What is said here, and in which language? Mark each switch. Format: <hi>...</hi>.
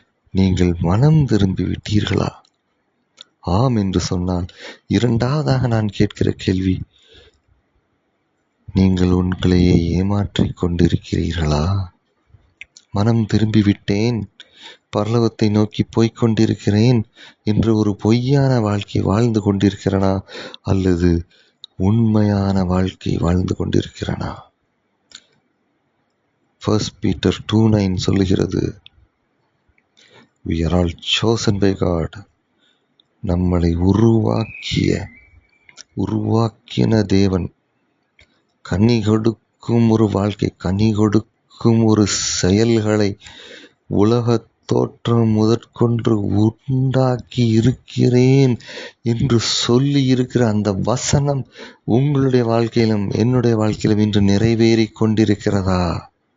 <ta>நீங்கள் மனம் திரும்பி விட்டீர்களா? ஆம் என்று சொன்னால், இரண்டாவதாக நான் கேட்கிற கேள்வி, நீங்கள் உங்களையே ஏமாற்றிக் கொண்டிருக்கிறீர்களா? மனம் திரும்பி விட்டேன், பரலோகத்தை நோக்கி போய்க் கொண்டிருக்கிறேன் என்று ஒரு பொய்யான வாழ்க்கை வாழ்ந்து கொண்டிருக்கிறனா, அல்லது உண்மையான வாழ்க்கை வாழ்ந்து கொண்டிருக்கிறனா?</ta> <en>1 Peter 2:9</en> <ta>சொல்லுகிறது,</ta> <en>we are all chosen by God.</en> <ta>நம்மளை உருவாக்கின தேவன் கனி கொடுக்கும் ஒரு வாழ்க்கை, கனி கொடுக்கும் ஒரு செயல்களை உலகத் தோற்றம் முதற்கொண்டு உண்டாக்கி இருக்கிறேன் என்று சொல்லி இருக்கிற அந்த வசனம் உங்களுடைய வாழ்க்கையிலும் என்னுடைய வாழ்க்கையிலும் இன்று நிறைவேறி கொண்டிருக்கிறதா?</ta>